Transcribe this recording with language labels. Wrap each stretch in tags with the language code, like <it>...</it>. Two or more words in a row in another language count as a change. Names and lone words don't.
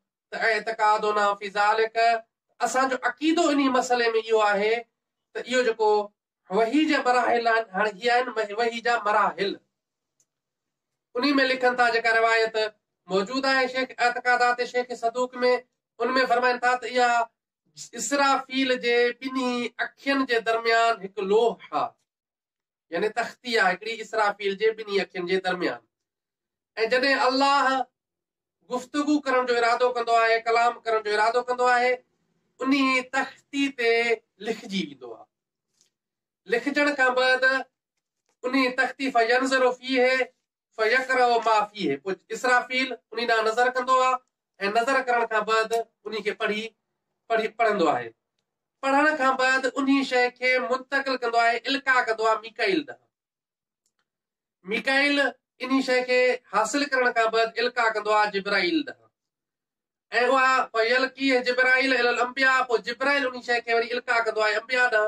<sd>त</sd> <ar>اعتقادنا في ذلك,</ar> <sd>असांजो अक़ीदो इन मसले में इहो आहे त इहो जेको वही जा मराहिल आहिनि, हाणे हीअ आहिनि वही जा मराहिल, उन्ही में लिखनि था जेका रिवायत मौजूद आहे शेख एतकादात शेख सदूक में, उनमें फरमाइनि था त इहा इसराफील जे ॿिन्ही अखियुनि जे दरमियान हिकु लोह आहे, यानी तख्ती आहे हिकिड़ी इसराफील जे ॿिन्ही अखियुनि जे दरमियान। ऐं जॾहिं अल्लाह गुफ्तगू करण जो इरादो कंदो आहे, कलाम करण जो इरादो कंदो आहे, उन्ही तख्ती ते लिखजी वेंदो आहे। लिखजण खां बाद उन्ही तख्ती</sd> <ar>فينظر فيه فيقرأ ما فيه,</ar> <sd>पोइ इसराफील उन्ही ॾांहुं नज़र कंदो आहे ऐं नज़र करण खां बाद उन्ही खे पढ़ंदो आहे। पढ़ण खां बाद उन्ही शइ खे मुंतकिल कंदो आहे, इल्का कंदो आहे मीकाइल ॾांहुं। मीकाइल इन्ही शइ खे हासिल करण खां बाद इल्का कंदो आहे जिब्राइल ॾांहुं, ऐं उहा</sd> <ar>فيلقي جبرائيل إلى الأنبياء,</ar> <sd>पोइ जिब्राइल उन्ही शइ खे वरी इल्का कंदो आहे अंबिया ॾांहुं।</sd>